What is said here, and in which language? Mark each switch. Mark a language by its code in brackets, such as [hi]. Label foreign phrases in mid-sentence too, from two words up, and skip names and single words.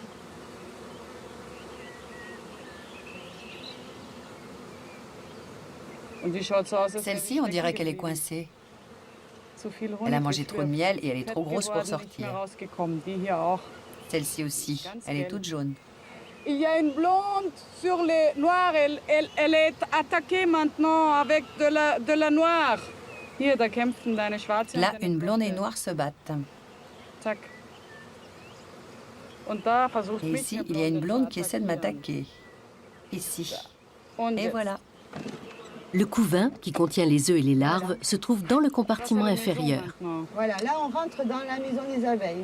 [fr] Celle-ci, on dirait qu'elle est coincée. Elle a mangé trop de miel et elle est trop grosse pour sortir. Celle-ci aussi, elle est toute jaune. Il y a une blonde sur les noirs. Elle est attaquée maintenant avec de la noire. [de] Hier, da kämpfen deine schwarze. [fr] Là, une blonde et une noire se battent. Tac. Et ici, il y a une blonde qui essaie de m'attaquer. Ici. Et voilà. Le couvain, qui contient les œufs et les larves, se trouve dans le compartiment inférieur. Voilà, là on rentre dans la maison des abeilles.